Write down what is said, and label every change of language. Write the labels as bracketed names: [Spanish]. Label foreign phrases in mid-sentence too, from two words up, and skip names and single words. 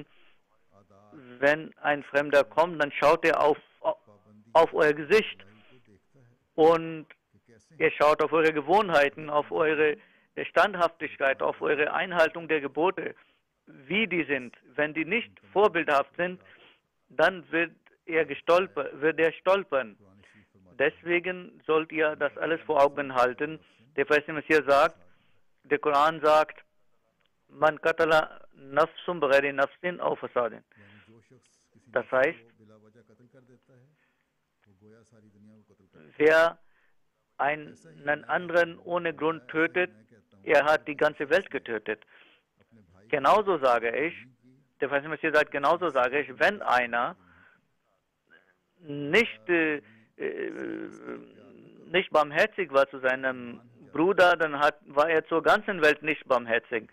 [German] Wenn ein Fremder kommt, dann schaut er auf euer Gesicht und er schaut auf eure Gewohnheiten, auf eure Standhaftigkeit, auf eure Einhaltung der Gebote, wie die sind. Wenn die nicht vorbildhaft sind, dann wird er stolpern. Deswegen sollt ihr das alles vor Augen halten. Der Feiste Messias sagt, der Koran sagt, [Arabic] من قتل نفسا بغير نفس أو فساد. [German] Das heißt, wer einen anderen ohne Grund tötet, er hat die ganze Welt getötet. Genauso sage ich, der Feiste Messias sagt, genauso sage ich, wenn einer nicht barmherzig war zu seinem Bruder, dann war er zur ganzen Welt nicht barmherzig.